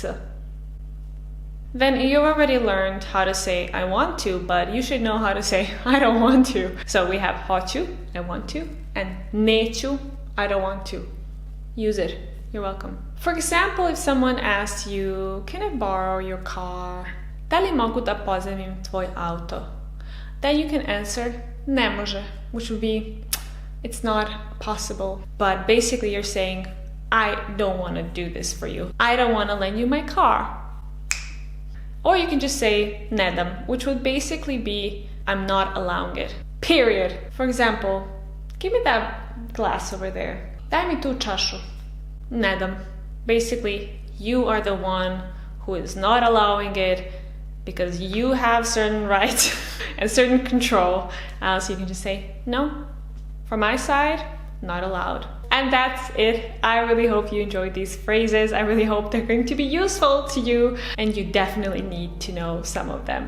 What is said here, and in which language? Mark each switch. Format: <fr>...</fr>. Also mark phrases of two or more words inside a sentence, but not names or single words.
<en>Then you already learned how to say I want to, but you should know how to say I don't want to. So we have hoću, I want to, and neću, I don't want to. Use it. You're welcome. For example, if someone asks you, can I borrow your car?</en> <hr>Da li mogu da pozajmim tvoj auto?</hr> <en>Then you can answer</en> <hr>ne može,</hr> <en>which would be it's not possible. But basically you're saying I don't want to do this for you. I don't want to lend you my car. Or you can just say</en> <hr>ne dam,</hr> <en>which would basically be I'm not allowing it. Period. For example, give me that glass over there.</en> <hr>Daj mi tu čašu. Ne dam.</hr> <en>Basically, you are the one who is not allowing it because you have certain rights a certain control. So you can just say, no, from my side, not allowed. And that's it. I really hope you enjoyed these phrases. I really hope they're going to be useful to you, and you definitely need to know some of them.</en>